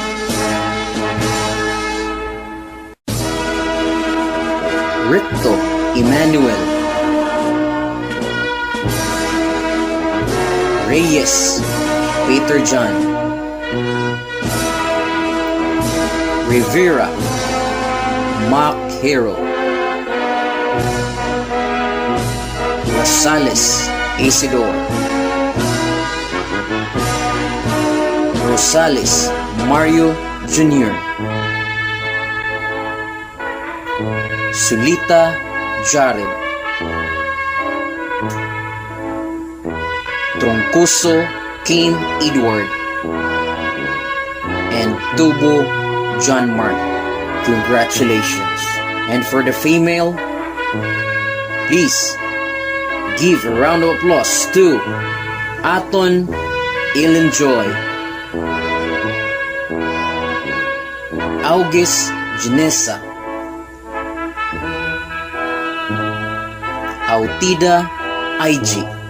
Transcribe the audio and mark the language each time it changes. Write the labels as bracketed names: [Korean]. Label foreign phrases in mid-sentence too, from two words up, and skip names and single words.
[English] Ricto Emmanuel, Reyes Peter John, Rivera Mark Hero, Rosales Isidore, Rosales Mario Jr., Sulita Jared, Troncoso Kim Edward, and Tubo John Mark. Congratulations. And for the female, please give a round of applause to Aton Ilinjoy, August Janessa, Autida IG,